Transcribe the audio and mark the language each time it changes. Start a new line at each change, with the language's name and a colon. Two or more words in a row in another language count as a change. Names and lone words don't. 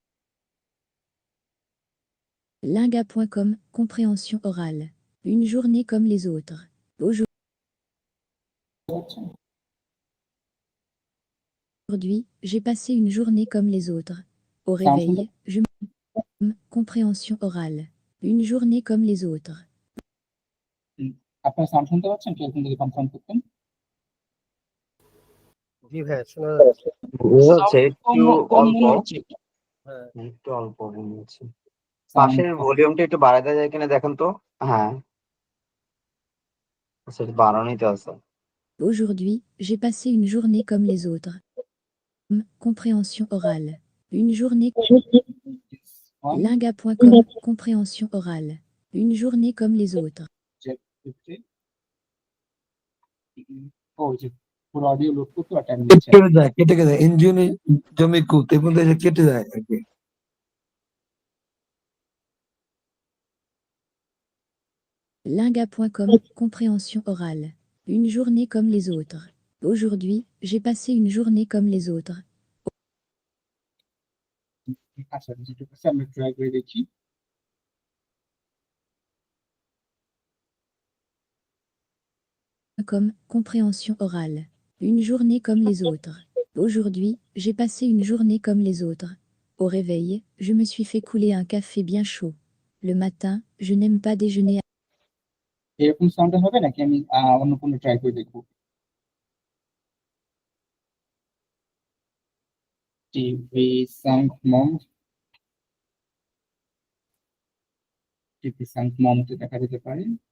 French: Linga.com, compréhension orale. Une journée comme les autres. Aujourd'hui, j'ai passé une journée comme les autres. Au réveil, je me... Compréhension orale. Une journée comme les autres.
Bangla: আপনার সাউন্ড শুনতে পাচ্ছেন? কেউ যদি কনফার্ম করতেন। জি ভাইয়া শোনা যাচ্ছে। হচ্ছে একটু কম অল্প, মনে হচ্ছে। হ্যাঁ একটু অল্প মনে হচ্ছে। পাশের ভলিউমটা একটু বাড়ায় দেওয়া যায় কিনা দেখেন তো। হ্যাঁ সেটা বাড়ানোই তো আছে।
French: Aujourd'hui, j'ai passé une journée comme les autres. Compréhension orale. Une journée. Linga.com, compréhension orale. Une journée comme les autres.
Bangla: ও যে পুরো
English: audio load
Bangla: করতে টাইম দিচ্ছে। কেটে যায় ইঞ্জিনি জমি কুত এর মধ্যে এসে কেটে যায় আর কি।
French: Linga.com, compréhension orale. Une journée comme les autres. Aujourd'hui, j'ai passé une journée comme les autres.
Bangla: আচ্ছা, যেটা করছে আমরা ট্রাই করে দেখি।
French: Comme compréhension orale. Une journée comme les autres. Aujourd'hui, j'ai passé une journée comme les autres. Au réveil, je me suis fait couler un café bien chaud. Le matin, je n'aime pas déjeuner.
Bangla: এরকম সাউন্ড হবে নাকি আমি অন্য কোনো ট্রাই করে দেখবো?
English: TV sound
Bangla: মম,
English: TV sound
Bangla: মমতে দেখা যেতে পারে।